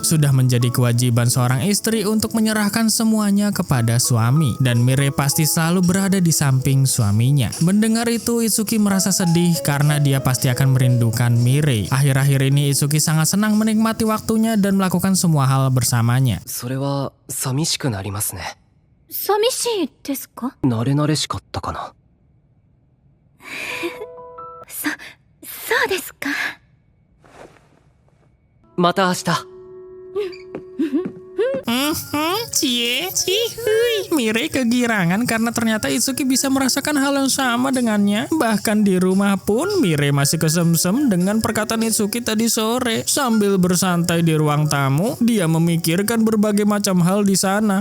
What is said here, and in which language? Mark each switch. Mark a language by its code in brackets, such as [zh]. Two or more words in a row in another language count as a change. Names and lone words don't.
[id] Sudah menjadi kewajiban seorang istri untuk menyerahkan semuanya kepada suami, dan Mirei pasti selalu berada di samping suaminya. Mendengar itu, Itsuki merasa sedih karena dia pasti akan merindukan Mirei. Akhir-akhir ini Itsuki sangat senang menikmati waktunya dan melakukan semua hal bersamanya. [ja] それは寂しくなりますね。寂しいですか？慣れ慣れしかったかな。そうですか。また明日。 [id] Mirei kegirangan karena ternyata Itsuki bisa merasakan hal yang sama dengannya. Bahkan di rumah pun Mirei masih kesemsem dengan perkataan Itsuki tadi sore. Sambil bersantai di ruang tamu, dia memikirkan berbagai macam hal di sana.